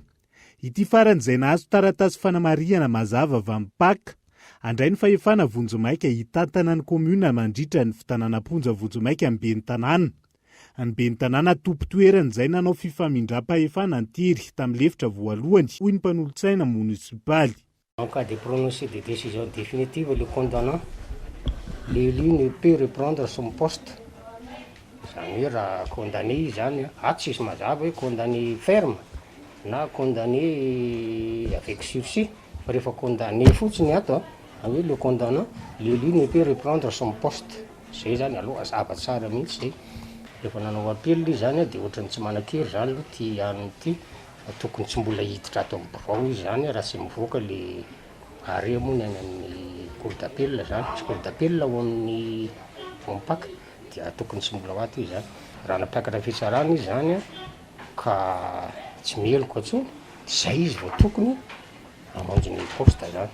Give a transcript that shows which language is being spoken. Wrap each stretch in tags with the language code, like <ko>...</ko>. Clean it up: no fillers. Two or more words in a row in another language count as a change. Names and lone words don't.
<mg>Ity faran'izay nahazo taratasy fanamariana mazava avy amin'ny Paka. Andray ny fahefana Vonjomaika hitantana ny commune mandritra ny fitanànam-ponja Vonjomaika amin'ny ben'ny tanàna. Ny ben'ny tanàna tompo-toerana izay nanao fifamindram-pahefana tery tamin'ny lefitra voalohany hoy ny mpanolontsaina munisipaly.</mg> <fr>En cas de prononcer des décisions définitives, le condamnant, l'élu ne peut reprendre son poste.</fr> <mg>Zany hoe raha condamné zany, tsisy mazava hoe</mg> <fr>condamné ferme</fr> <mg>na</mg> <fr>condamné avec sursis.</fr> <mg>Fa rehefa condamné fotsiny ato, hoe</mg> <fr>le condamnant, l'élu ne peut reprendre son poste.</fr> <mg>Zay zany aloha zava tsara mihitsy zay. Rehefa nanao appel zany dia ohatrany tsy manan-kery zany aloha ty aniny ty. Tokony tsy mbola hiditra ato amin'ny birao izy zany raha tsy mivoaka le arrêt moa ny any amin'ny</mg> <fr>cour d'appel</fr> <mg>zany. Tsy</mg> <fr>cour d'appel</fr> <mg>ho amin'ny Paka dia tokony sy mbola ho ato izy zany raha napiakatra fitsarana izy zany a ka tsy mieloko atso zay izy vao tokony amonjy ny poste zany</mg>